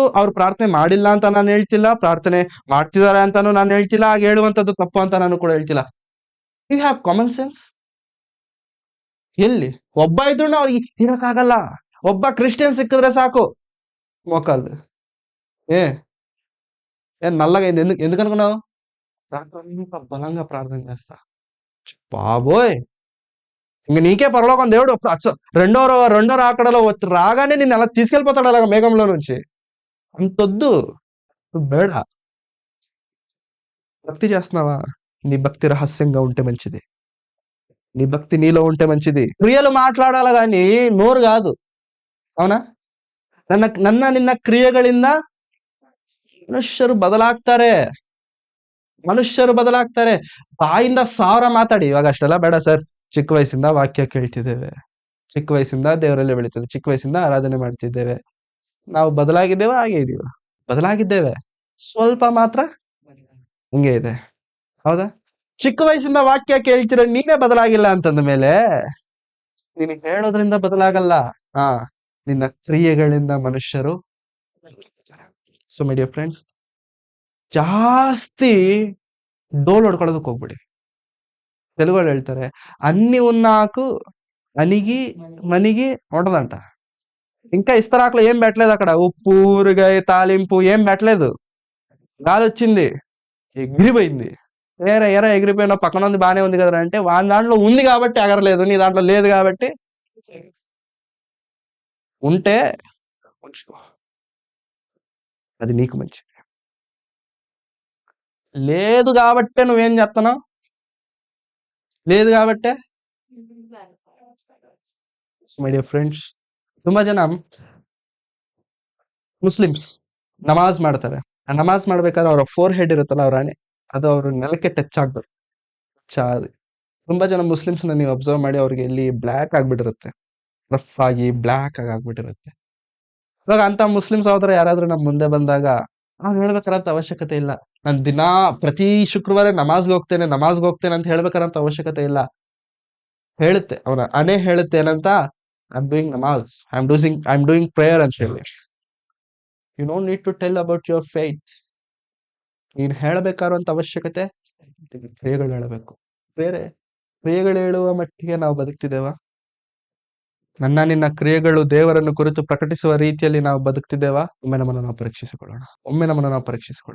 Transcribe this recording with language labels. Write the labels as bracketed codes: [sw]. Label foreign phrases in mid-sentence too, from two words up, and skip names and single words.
[kn] ಅವ್ರು ಪ್ರಾರ್ಥನೆ ಮಾಡಿಲ್ಲ ಅಂತ ನಾನು ಹೇಳ್ತಿಲ್ಲ, ಪ್ರಾರ್ಥನೆ ಮಾಡ್ತಿದಾರೆ ಅಂತಾನು ನಾನು ಹೇಳ್ತಿಲ್ಲ, ಹಾಗೆ ಹೇಳುವಂತದ್ದು ತಪ್ಪು ಅಂತ ನಾನು ಕೂಡ ಹೇಳ್ತಿಲ್ಲ. [en] You have common sense. [kn] ಎಲ್ಲಿ ಒಬ್ಬ ಇದ್ರು ಅವ್ರಿಗೆ ಇರಕ್ಕಾಗಲ್ಲ. ಒಬ್ಬ ಕ್ರಿಶ್ಚಿಯನ್ ಸಿಕ್ಕಿದ್ರೆ ಸಾಕು ಮೋಕಾಲ್. [te] ಏನ್ ನಲ್ಲಗ ఎందుకనుకో ನಾವು బలంగా ప్రార్థన చేస్తా. బాబోయ్, ఇంక నీకే పరలోకం దేవుడు రెండో రాకడలో రాగానే నిన్ను అలా తీసుకెళ్ళిపోతాడు, అలాగా మేఘంలో నుంచి. అంతొద్దు, బేడ. భక్తి చేస్తున్నావా? నీ భక్తి రహస్యంగా ఉంటే మంచిది. నీ భక్తి నీలో ఉంటే మంచిది. క్రియలు మాట్లాడాల గాని నోరు కాదు. అవునా? [kn] ನಿನ್ನ ಕ್ರಿಯೆಗಳಿಂದ ಮನುಷ್ಯರು ಬದಲಾಗ್ತಾರೆ. ಬಾಯಿಂದ 1000 ಮಾತಾಡಿ. ಇವಾಗ ಅಷ್ಟೆಲ್ಲ ಬೇಡ ಸರ್. ಚಿಕ್ಕ ವಯಸ್ಸಿಂದ ವಾಕ್ಯ ಕೇಳ್ತಿದ್ದೇವೆ, ಚಿಕ್ಕ ವಯಸ್ಸಿಂದ ದೇವರಲ್ಲಿ ಬೆಳೀತದೆ, ಚಿಕ್ಕ ವಯಸ್ಸಿಂದ ಆರಾಧನೆ ಮಾಡ್ತಿದ್ದೇವೆ. ನಾವು ಬದಲಾಗಿದ್ದೇವೆ, ಹಾಗೆ ಇದೀವ? ಬದಲಾಗಿದ್ದೇವೆ, ಸ್ವಲ್ಪ ಮಾತ್ರ ಹಿಂಗೆ ಇದೆ. ಹೌದಾ? ಚಿಕ್ಕ ವಯಸ್ಸಿಂದ ವಾಕ್ಯ ಕೇಳ್ತಿರೋ ನೀನೇ ಬದಲಾಗಿಲ್ಲ ಅಂತಂದ ಮೇಲೆ ನೀನು ಹೇಳೋದ್ರಿಂದ ಬದಲಾಗಲ್ಲ. ನಿನ್ನ ಕ್ರಿಯೆಗಳಿಂದ ಮನುಷ್ಯರು. [en] so my dear friends, [kn] ಜಾಸ್ತಿ ಡೋಲ್ ಹೊಡ್ಕೊಳ್ಳೋದಕ್ಕೆ ಹೋಗ್ಬಿಡಿ. [te] తెలుగులో ಹೇಳ್ತಾರೆ, అన్ని ఉన్నాకు అనిగి మనిగి ఉండదంట. ఇంకా ఇస్తరాకులో ఏం పెట్టలేదు, అక్కడ ఉప్పు, ఊరగాయ, తాలింపు ఏం పెట్టలేదు. గాలి వచ్చింది, ఎగిరిపోయింది. ఎరా ఎగిరిపోయినా పక్కన ఉంది బానే ఉంది కదా అంటే, వాని దాంట్లో ఉంది కాబట్టి ఎగరలేదు, నీ దాంట్లో లేదు కాబట్టి. ఉంటే ఉంచుకో, అది నీకు మంచిది. లేదు కాబట్టే నువ్వేం చేస్తున్నావు? లేదు కాబట్టే. [en] my dear friends, [kn] ತುಂಬಾ ಜನ ಮುಸ್ಲಿಮ್ಸ್ ನಮಾಜ್ ಮಾಡ್ತಾರೆ. ಆ ನಮಾಜ್ ಮಾಡ್ಬೇಕಾದ್ರೆ ಅವರ ಫೋರ್ ಹೆಡ್ ಇರುತ್ತಲ್ಲ, ಅವ್ರ ಹಣೆ, ಅದು ಅವ್ರ ನೆಲಕ್ಕೆ ಟಚ್ ಆಗ್ಬೇಕು. ತುಂಬಾ ಜನ ಮುಸ್ಲಿಮ್ಸ್ ನೀವು ಅಬ್ಸರ್ವ್ ಮಾಡಿ, ಅವ್ರಿಗೆ ಇಲ್ಲಿ ಬ್ಲ್ಯಾಕ್ ಆಗ್ಬಿಟ್ಟಿರುತ್ತೆ, ರಫ್ ಆಗಿ ಬ್ಲ್ಯಾಕ್ ಆಗ್ಬಿಟ್ಟಿರುತ್ತೆ. ಇವಾಗ ಅಂತ ಮುಸ್ಲಿಮ್ಸ್ ಸಹೋದರ ಯಾರಾದ್ರೂ ನಮ್ ಮುಂದೆ ಬಂದಾಗ ಅವ್ನು ಹೇಳ್ಬೇಕಾರಂತ ಅವಶ್ಯಕತೆ ಇಲ್ಲ, ನಾನು ದಿನಾ ಪ್ರತಿ ಶುಕ್ರವಾರ ನಮಾಜ್ಗೆ ಹೋಗ್ತೇನೆ ಅಂತ ಹೇಳ್ಬೇಕಾರಂತ ಅವಶ್ಯಕತೆ ಇಲ್ಲ. ಹೇಳುತ್ತೆ, ಅವನ ಅನೆ ಹೇಳುತ್ತೆ ಏನಂತ, [en] I am doing namaz, I am doing prayer [kn] ಅಂತ ಹೇಳಿ. [en] You don't need to tell about your faith. [kn] ನೀನ್ ಹೇಳಬೇಕಾರುವಂತ ಅವಶ್ಯಕತೆ ಕ್ರಿಯೆಗಳು ಹೇಳಬೇಕು. ಬೇರೆ ಕ್ರಿಯೆಗಳು ಹೇಳುವ ಮಟ್ಟಿಗೆ ನಾವು ಬದುಕ್ತಿದ್ದೇವ? ನಿನ್ನ ಕ್ರಿಯೆಗಳು ದೇವರನ್ನು ಕುರಿತು ಪ್ರಕಟಿಸುವ ರೀತಿಯಲ್ಲಿ ನಾವು ಬದುಕ್ತಿದ್ದೇವಾ? ಒಮ್ಮೆ ನಮ್ಮನ್ನು ನಾವು ಪರೀಕ್ಷಿಸಿಕೊಳ್ಳೋಣ.